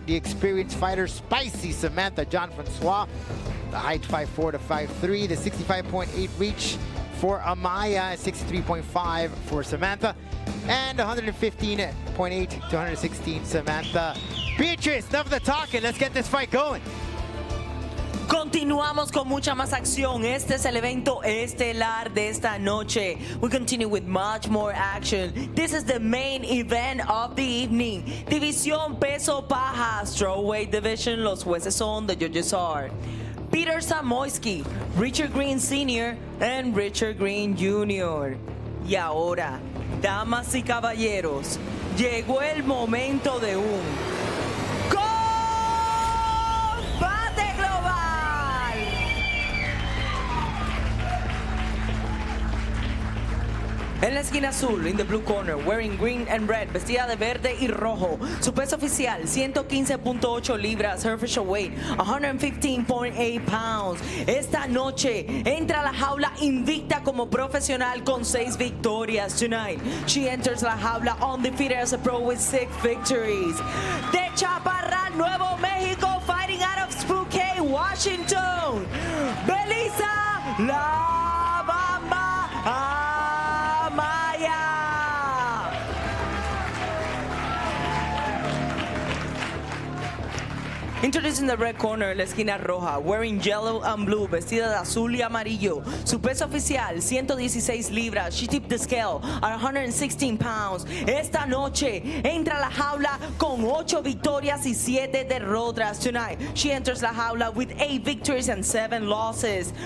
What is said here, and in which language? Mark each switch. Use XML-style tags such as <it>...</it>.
<en>The experienced fighter, spicy Samantha Jean-Francois. The height, 5'4" to 5'3". The 65.8 reach for Amaya, 63.5 for Samantha, and 115.8 to 116 Samantha. Beatrice, enough of the talking. Let's get this fight going.</en> <es>Continuamos con mucha más acción. Este es el evento estelar de esta noche.</es> <en>We continue with much more action. This is the main event of the evening.</en> <es>División peso paja,</es> <en>strawweight division.</en> <es>Los jueces son,</es> <en>the judges are</en> <es>Peter Samoyski, Richard Green Sr.</es> <en>and Richard Green Jr.</en> <es>Y ahora, damas y caballeros, llegó el momento de un combate global. En la esquina azul,</es> <en>in the blue corner, wearing green and red,</en> <es>vestida de verde y rojo. Su peso oficial, 115.8 libras.</es> <en>Her official weight, 115.8 pounds.</en> <es>Esta noche entra a la jaula invicta como profesional con 6 victorias.</es> <en>Tonight, she enters</en> <es>la jaula</es> <en>undefeated as a pro with 6 victories. De Chaparral, Nuevo Mexico, fighting out of Spokane, Washington, Melissa La Bamba Amaya. Introducing the red corner,</en> <es>la esquina roja,</es> <en>wearing yellow and blue,</en> <es>vestida de azul y amarillo. Su peso oficial, 116 libras.</es> <en>She tipped the scale at 116 pounds.</en> <es>Esta noche entra a la jaula con 8 victorias y 7 derrotas.</es> <en>Tonight, she enters</en> <es>la jaula</es> <en>with 8 victories and 7 losses.</en>